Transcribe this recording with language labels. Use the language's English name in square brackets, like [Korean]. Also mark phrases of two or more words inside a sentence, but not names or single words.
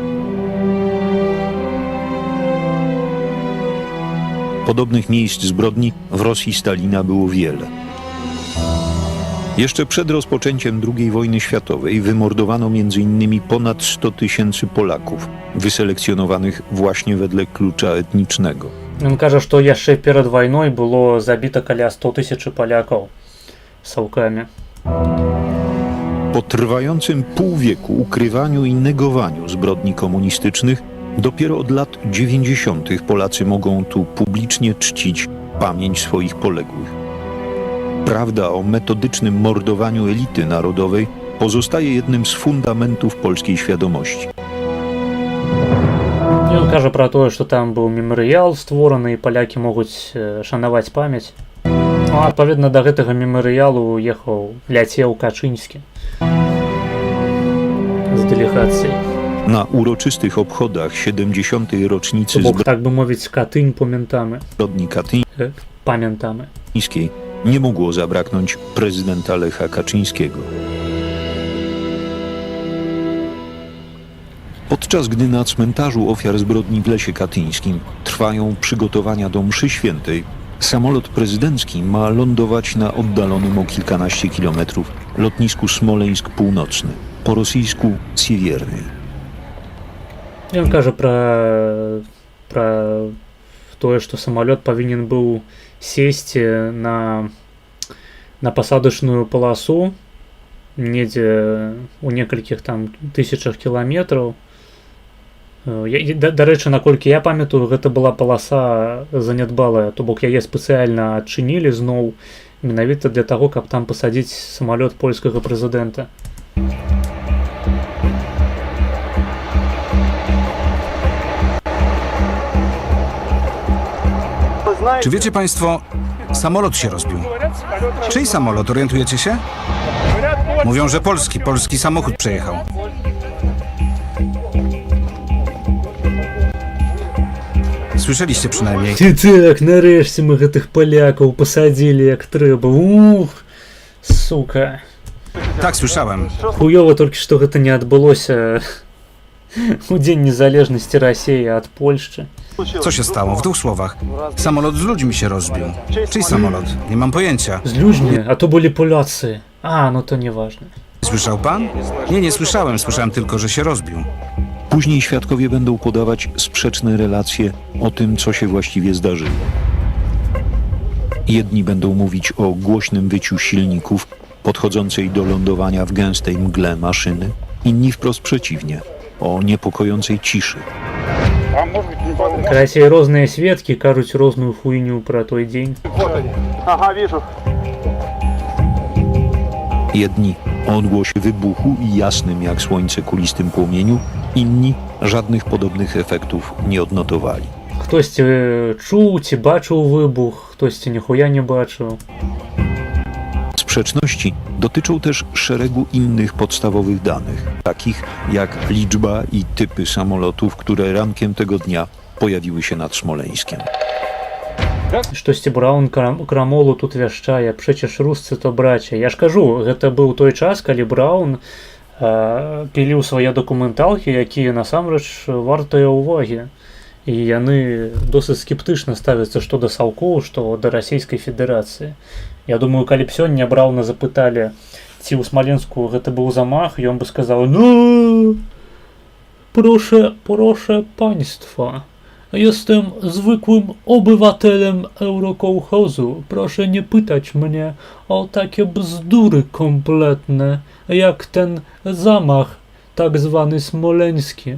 [Polish] Podobnych miejsc zbrodni w Rosji Stalina było wiele. Jeszcze przed rozpoczęciem II wojny światowej wymordowano m.in. ponad 100 000 Polaków, wyselekcjonowanych właśnie wedle klucza etnicznego. [Belarusian] Ён кажа, што яшчэ перад вайной было забіта каля 100 000 палякаў саўкамі. [Polish] Po trwającym pół wieku ukrywaniu i negowaniu zbrodni komunistycznych, dopiero od lat 90. Polacy mogą tu publicznie czcić pamięć swoich poległych. Prawda o metodycznym mordowaniu elity narodowej pozostaje jednym z fundamentów polskiej świadomości. [Belarusian] Ён кажа пра тое, што там быў мемарыял створаны і палякі могуць шанаваць памяць. Ну, адпаведна да гэтага мемарыялу ляцеў Качынскі з дэлегацыяй. [Polish] Na uroczystych obchodach 70. rocznicy [Belarusian] Бок, так бы мовіць, Катынь памятamy. [Polish] zbrodni Памятamy. katyńskiej nie mogło zabraknąć prezydenta Lecha Kaczyńskiego. Podczas gdy na cmentarzu ofiar zbrodni w Lesie Katyńskim trwają przygotowania do mszy świętej, samolot prezydencki ma lądować na oddalonym o kilkanaście kilometrów lotnisku Smoleńsk Północny, po rosyjsku Siewierny. [Belarusian] Ён кажа пра тое, што самалёт павінен быў сесці на пасадачную паласу недзе у некалькіх там тысячах кіламетраў. Дарэчы, наколькі я памятаю, гэта была паласа занядбалая, то бок яе спецыяльна адчынілі зноў менавіта для таго, каб там пасадзіць самалёт польскага прэзідэнта. [Polish] Czy wiecie Państwo, samolot się rozbił. Czyj samolot, orientujecie się? Mówią, że polski samochód przejechał. Słyszeliście przynajmniej. [Belarusian] Так, нарэшце мы гэтых палякаў пасадзілі як трэба. Ух, сука. [Polish] Tak, słyszałem. [Belarusian] Хуёва толькі што гэта не адбылося у дзень незалежнасці Расіі ад Польшчы. [Polish] Co się stało? W 2 słowach. Samolot z ludźmi się rozbił. Czyj samolot? Nie mam pojęcia. [Belarusian] З людзьмі, а то былі поляцы. [Polish] No to nieważne. Słyszał pan? Nie słyszałem. Słyszałem tylko, że się rozbił. Później świadkowie będą podawać sprzeczne relacje o tym, co się właściwie zdarzyło. Jedni będą mówić o głośnym wyciu silników podchodzącej do lądowania w gęstej mgle maszyny, inni wprost przeciwnie, o niepokojącej ciszy. [Belarusian] Карацей, розныя сведкі кажуць розную хуйню пра той дзень. [Polish] Jedni o odgłosie wybuchu i jasnym jak słońce kulistym płomieniu, inni żadnych podobnych efektów nie odnotowali. [Belarusian] Хтосьці чуў ці бачыў выбух, хтосьці ніхуя не бачыў. [Polish] Sprzeczności dotyczą też szeregu innych podstawowych danych, takich jak liczba i typy samolotów, które rankiem tego dnia pojawiły się nad Smoleńskiem. [Belarusian] Штосьці Браўн крамолу тут вяшчае, [Polish] przecież Ruscy to bracia. [Belarusian] Я ж кажу, гэта быў той час, калі Браўн піліў свае дакументалкі, якія насамрэч вартыя ўвагі. І яны досыць скептычна ставяцца што да Саўкоў, што да Расійскай Федэрацыі. Я думаю, калі б сёння Браўна запыталі, ці ў Смаленску гэта быў замах, ён бы сказаў: ну, [Polish] proszę państwa, jestem zwykłym obywatelem Eurokołchozu. Proszę nie pytać mnie o takie bzdury kompletne, jak ten zamach tak zwany smoleński.